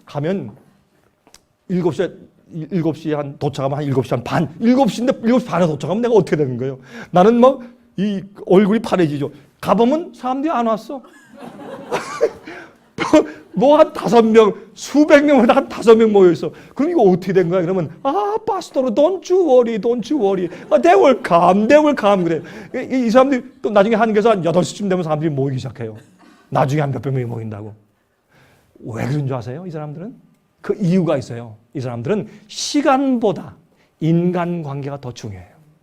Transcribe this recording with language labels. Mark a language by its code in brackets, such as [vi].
[ko] 가면 7시에 한 도착하면 한 7시 한 반. 7시인데 7시 반에 도착하면 내가 어떻게 되는 거예요? 나는 이 얼굴이 파래지죠. 가보면 사람들이 안 왔어. 한 5명, 수백 명마다 한 5명 모여있어. 그럼 이거 어떻게 된 거야? 그러면, [en] 파스토로, don't you worry. They will come. [ko] 그래. 이 사람들이 또 나중에 한국에서 한 8시쯤 되면 사람들이 모이기 시작해요. 나중에 한 몇백 명이 모인다고. 왜 그런 줄 아세요? 이 사람들은? 그 이유가 있어요. 이 사람들은 시간보다 인간관계가 더 중요해요.